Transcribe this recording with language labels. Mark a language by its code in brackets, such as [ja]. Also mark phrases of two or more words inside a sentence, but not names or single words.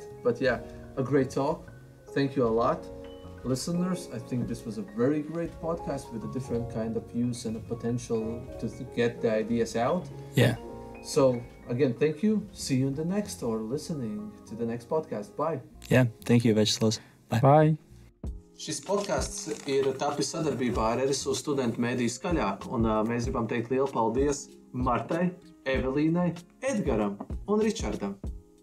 [en] But yeah, a great talk. Thank you a lot. Listeners, I think this was a very great podcast with a different kind of views and a potential to get the ideas out. Yeah. So again, thank you. See you in the next or listening to the next podcast. Bye. Yeah. Thank you, Vjačeslavs. Bye. Bye. [lv] Šis podcasts ir tapis sadarbībā ar RSU studentu mēdīju Šajā, un mēs gribam teikt lielu paldies Martai, Evelīnai, Edgaram un Ričardam.